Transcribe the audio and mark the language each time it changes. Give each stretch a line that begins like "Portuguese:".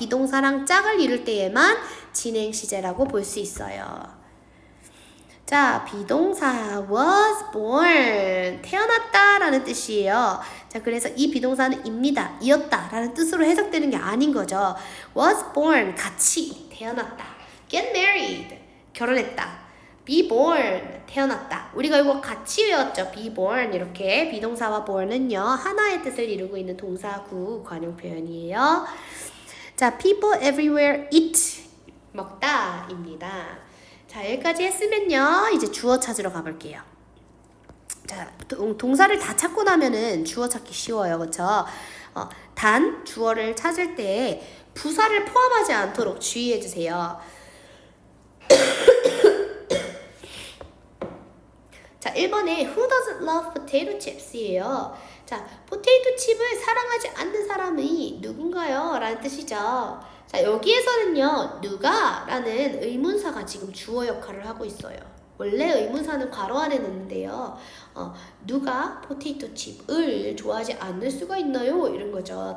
Korean: 비동사랑 짝을 이룰 때에만 진행 시제라고 볼 수 있어요. 자, 비동사 was born, 태어났다 라는 뜻이에요. 자, 그래서 이 비동사는 입니다, 이었다 라는 뜻으로 해석되는 게 아닌 거죠. was born, 같이 태어났다. get married, 결혼했다. be born, 태어났다. 우리가 이거 같이 외웠죠. be born. 이렇게 비동사와 born은요 하나의 뜻을 이루고 있는 동사구 관용 표현이에요. 자, people everywhere eat, 먹다 입니다. 자, 여기까지 했으면요 이제 주어 찾으러 가볼게요. 자, 동사를 다 찾고 나면은 주어 찾기 쉬워요. 그쵸? 단, 주어를 찾을 때 부사를 포함하지 않도록 주의해주세요. 자, 1번에
English: Who doesn't love potato chips이에요.
Korean: 자, 포테이토 칩을 사랑하지 않는 사람이 누군가요? 라는 뜻이죠. 자, 여기에서는요, 누가? 라는 의문사가 지금 주어 역할을 하고 있어요. 원래 의문사는 괄호 안에 넣는데요. 누가 포테이토 칩을 좋아하지 않을 수가 있나요? 이런 거죠.